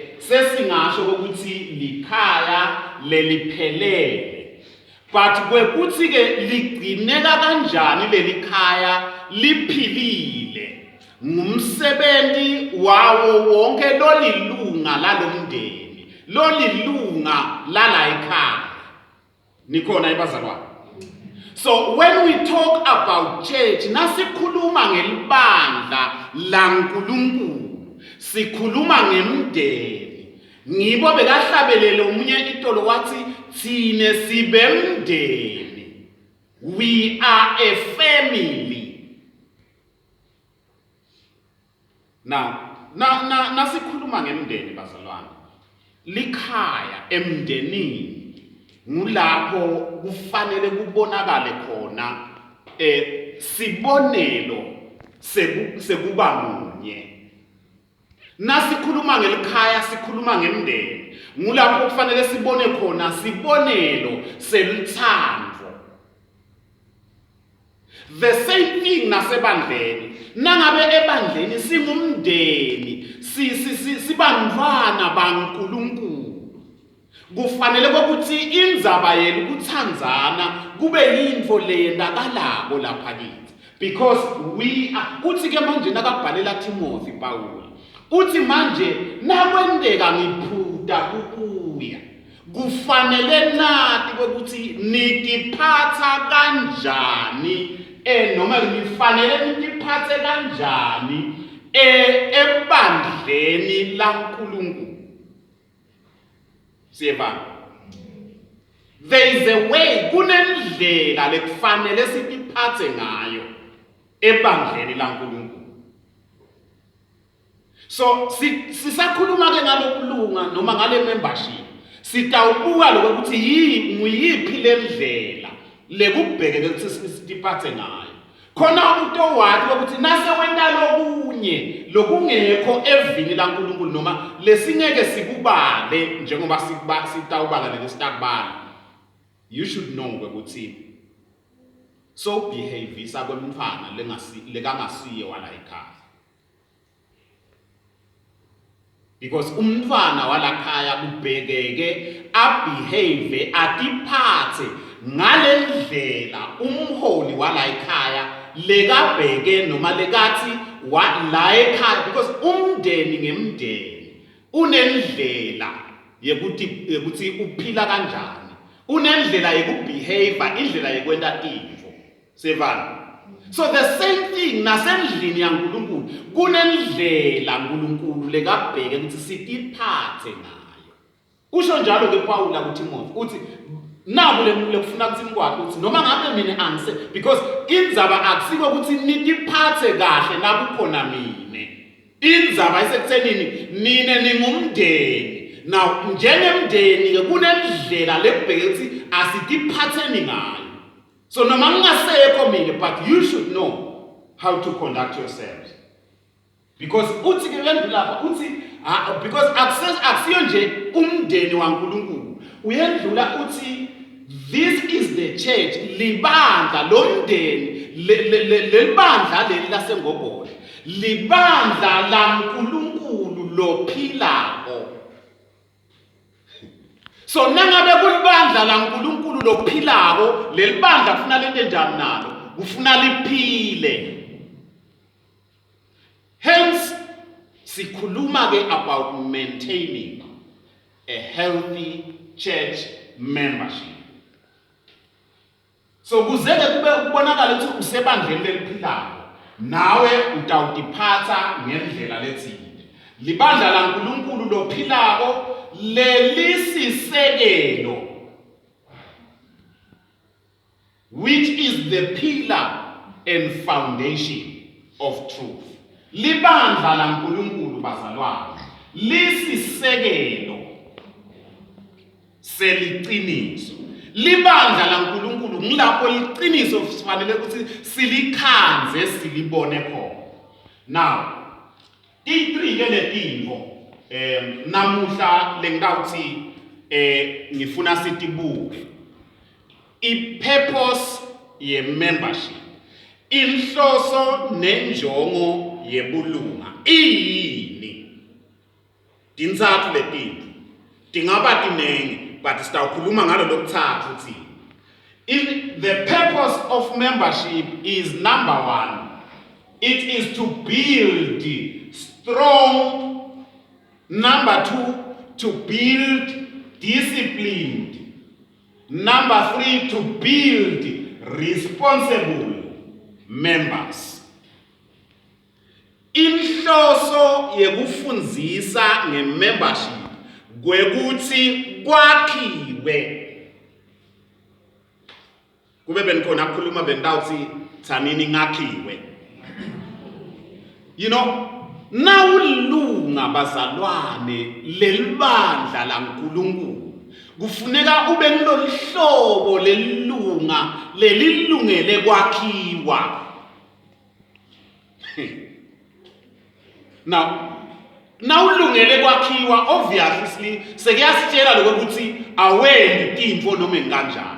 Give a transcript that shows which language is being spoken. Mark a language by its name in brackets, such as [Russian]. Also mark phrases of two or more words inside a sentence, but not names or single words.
[Swati] sesingasho ukuthi likhaya leliphelele but kwekuthi ke ligcineka kanjani lelikhaya liphilile ngumsebenzi wawo wonke lolilunga lalomndeni lolilunga lala ekhaya nikhona ibazalwane [English] So when we talk about church, [Swati] nasikhuluma ngelibandla laNkulunkulu, sikhuluma ngemndeni. Ngibo bekahlabelele umunye itolo wathi thine sibemndeni. [English] We are a family. [Swati] Now, nasikhuluma ngemndeni bazalwane. Likhaya emndenini ngulapho kufanele kubonakale khona sibonelo sekuba munye. Nasikhuluma ngelikhaya sikhuluma ngemndeni ngulapho kufanele sibone khona sibonelo selithando. [English] The same thing nasebandleni. [Swati] Nangabe ebandleni singumndeni sibantwana baNkulunkulu. Kufanele ukuthi indzaba yenu kuthandzana kube yintfo leyendakalako lapha kithi. [English] Because we are [Swati] uthi ke manje nakabhalela Timothy Paul. Uthi manje nakwendeka ngiphuta kukuya. Kufanele nati ukuthi nitiphatha kanjani noma nifanele nitiphathe kanjani ebandleni laNkulunkulu. Siyeva. [English] There is a way, [Swati] kunendlela lekufanele sitiphathe ngayo ebandleni laNkulunkulu. So sisakhuluma ke ngalokulunga noma ngale membership. Sitawubuka lokuthi nguyiphi lendlela lekubhekeke ukuthi sitiphathe ngayo. Khona utowathi ukuthi nase wenda lokunye lokungekho evini laNkulunkulu noma lesingeke sikubale njengoba sitawubala lesitaqbala. [English] You should know [Swati] ukuthi [English] so behave [Swati] sakwemfana lekangasiye wala ekhaya. Because umntwana walakhaya kubhekeke abehave atiphathe ngalendlela umholi wala ekhaya lekabheke noma lekathi la ekhaya. Because umndeni ngemndeni unendlela yekuthi uphila kanjani, unendlela yekubehave, indlela yekwenta tintfo. Sevana. [English] So the same thing [Swati] nasendlini yaNkulunkulu kunendlela uNkulunkulu lekabheke ukuthi sitiphathe ngayo. Usho njalo ke Paul ku Timothy uthi naku lekufuna ukuthi kwakhe uthi noma ngabe mina angise because indzaba akusiko ukuthi nitiphathe kahle nakukhona mine. Indzaba isekuthenini nine ningumndeni. Now njengemndeni ke kunendlela lekubheke ukuthi asitiphatheni ngayo. So no mangasekho mina, [English] but you should know how to conduct yourselves. [Swati] Because uthi ke wendlula uthi because akusiyo nje umndeni waNkulunkulu. Uyendlula uthi [English] this is the church, [Swati] libandla lomndeni lebandla leli lasengobole. Libandla laNkulunkulu lophilako. So nangabe kulibandla laNkulunkulu lophilako, lelibandla kufuna lente njani nalo? Kufuna liphile. Hence sikhuluma ke [English] about maintaining a healthy church membership. [Swati] So kuzeke kube kubonakala ukuthi usebandleni leliphilako, nawe utawutiphatha ngendlela letsile. Libandla laNkulunkulu lophilako lelisisekelo, [English] which is the pillar and foundation of truth. [Swati] Libandla laNkulunkulu bazalwane lisisekelo seliqiniso. Libandla laNkulunkulu ngilapho liqiniso sifanele ukuthi silikhanze silibone khona. Now, i3 ke letinto namuhla lengawuthi ngifuna sitibuke i-purpose ye-membership, inhloso nenjongo yebulunga iyini. Tintsatfu letinto tingaba tinengi [English] but [Swati] sitawukhuluma ngalo lokuthathu uthi [English] the purpose of membership is number 1, it is to build strong. Number 2, to build disciplined. Number 3, to build responsible members. [Swati] In inhloso yekufundzisa nge-membership kwekuthi kwakhiwe. Kube benikhona kukhuluma bentawuthi tsanini ngakhiwe. [English] You know, [Swati] nawulunga bazalwane lelibandla laNkulunkulu kufuneka ube ngilolihlobo lelunga lelilungele kwakhiwa. Now ulungele kwakhiwa obviously sekuyasitshela lokuthi awendi tintfo noma kanjani.